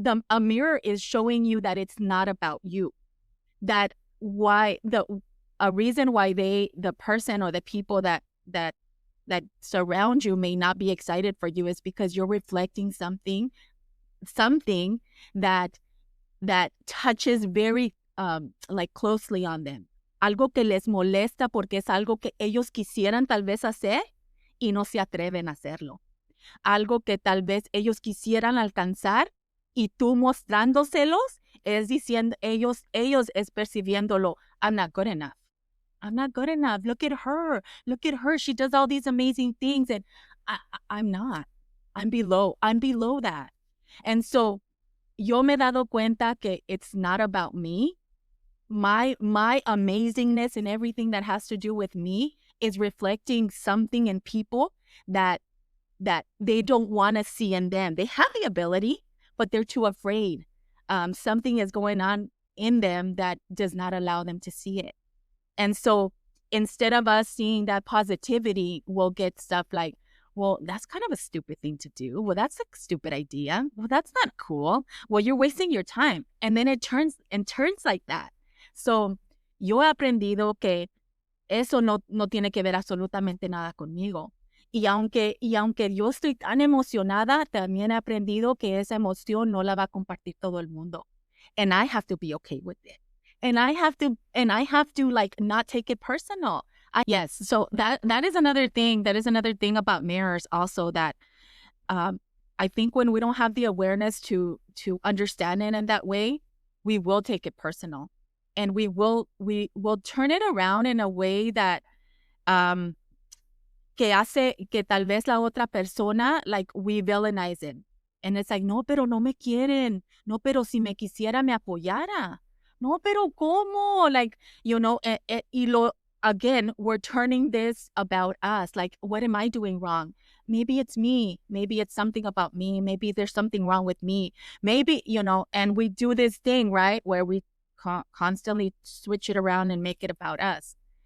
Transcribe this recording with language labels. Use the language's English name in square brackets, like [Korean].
[English] A mirror is showing you that it's not about you. That a reason why the person or the people that surround you may not be excited for you is because you're reflecting something that touches very like closely on them. [Spanish] Algo que les molesta porque es algo que ellos quisieran tal vez hacer y no se atreven a hacerlo. Algo que tal vez ellos quisieran alcanzar y tú mostrándoselos es diciendo, ellos es percibiéndolo, [English] I'm not good enough. I'm not good enough. Look at her. She does all these amazing things. And I'm not. I'm below that. And so [Spanish] yo me he dado cuenta que [English] it's not about me. My amazingness and everything that has to do with me is reflecting something in people that they don't want to see in them. They have the ability, but they're too afraid. Something is going on in them that does not allow them to see it. And so instead of us seeing that positivity, we'll get stuff like, well, that's kind of a stupid thing to do. Well, that's a stupid idea. Well, that's not cool. Well, you're wasting your time. And then it turns like that. [Spanish] So yo he aprendido que eso no tiene que ver absolutamente nada conmigo. Y aunque yo estoy tan emocionada, también he aprendido que esa emoción no la va a compartir todo el mundo. [English] And I have to be okay with it. And I have to like not take it personal. Yes. So that is another thing. That is another thing about mirrors also, that I think when we don't have the awareness to understand it in that way, we will take it personal. And we will turn it around in a way that [Spanish] que hace que tal vez la otra persona, [English] like, we villainize it. And it's like, [Spanish] no, pero no me quieren. No, pero si me quisiera, me apoyara. No, pero ¿cómo? [English] Like, you know, again, we're turning this about us. Like, what am I doing wrong? Maybe it's me. Maybe it's something about me. Maybe there's something wrong with me. Maybe, you know, and we do this thing, right, where we constantly switch it around and make it about us.